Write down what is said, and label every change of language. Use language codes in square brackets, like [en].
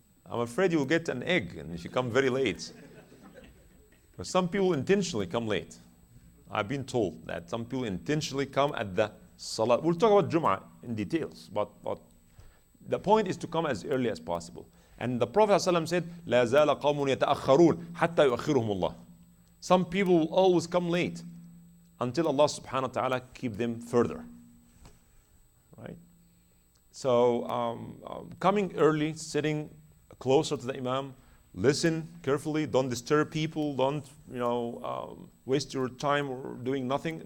[en] I'm afraid you'll get an egg and if you come very late. But some people intentionally come late. I've been told that some people intentionally come at the salah. We'll talk about Jum'ah in details, but the point is to come as early as possible. [ar] And the Prophet ﷺ said, لا زال قوم يتأخرون حتى يؤخرهم الله. [en] Some people will always come late until Allah subhanahu wa ta'ala keep them further. Right? So coming early, sitting closer to the Imam, listen carefully, don't disturb people, don't waste your time or doing nothing.